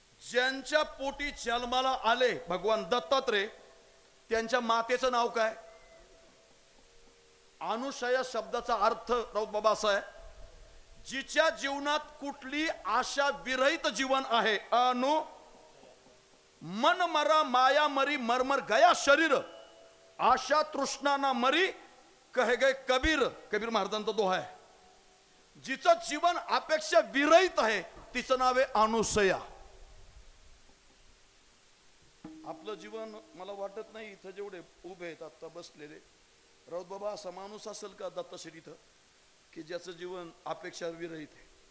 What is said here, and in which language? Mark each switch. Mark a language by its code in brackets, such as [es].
[mr] ज्यांच्या पोटी जन्माला आले भगवान दत्तात्रय त्यांच्या मातेचं नाव काय? अनुशया शब्दाचा अर्थ राऊत बाबा असा आहे, जिच्या जीवनात कुठली आशा विरहित जीवन आहे. [hi] अनु मन मरा माया मरी मरमर गया शरीर, आशा तृष्णा मरी कहे गए कबीर. [mr] कबीर महाराजांचा दोहा आहे. जिचं जीवन अपेक्षा विरहित आहे तिचं नाव आहे अनुसया. आपलं जीवन मला वाटत नाही इथं जेवढे उभे आहेत आता बसलेले राऊत बाबा असा माणूस असेल का दत्तश्री इथं की ज्याचं जीवन अपेक्षा विरहित आहे.